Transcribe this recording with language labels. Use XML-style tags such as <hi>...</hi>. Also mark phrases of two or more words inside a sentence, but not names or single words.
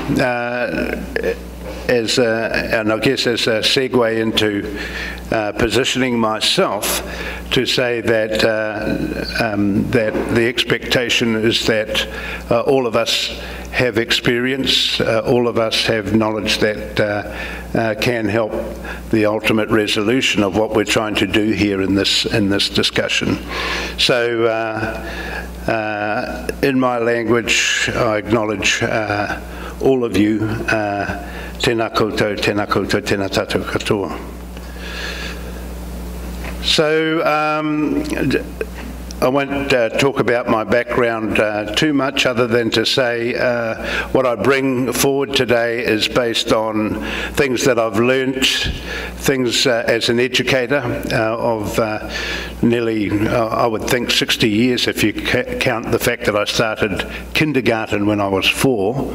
<en>and I guess as a segue into positioning myself to say that that the expectation is that all of us have experience, all of us have knowledge that can help the ultimate resolution of what we're trying to do here in this discussion. So in my language I acknowledge all of you.</en> <mi>Tēnā koutou, tēnā koutou, tēnā tātou katoa.</mi> <en>So I won't talk about my background too much other than to say what I bring forward today is based on things that I've learnt, things as an educator of nearly, I would think 60 years if you count the fact that I started kindergarten when I was 4.</en>